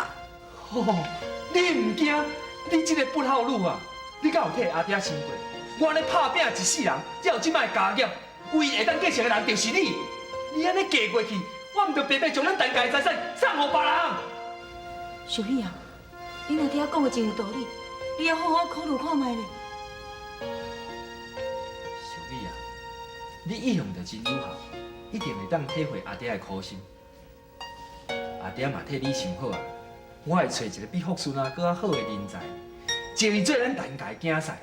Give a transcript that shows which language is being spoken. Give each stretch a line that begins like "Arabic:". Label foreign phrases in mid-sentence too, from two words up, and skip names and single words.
Min Nan Chinese: 哦，你唔惊？你这个不孝女啊！你敢有替阿爹想过？我安尼拍拼一世人，才有即摆家业，唯一会当继承的人就是你。你安尼嫁过去，我唔着白白将咱陈家的财产送互别人。秀美啊，恁阿爹讲的真有道理，你要好好考虑看卖咧。小美啊，你意向着真有效，一定会当体会阿爹的苦心。阿爹嘛替你想好啊，我会找一个比福顺啊搁较好的人才，招伊做咱陈家的囝婿。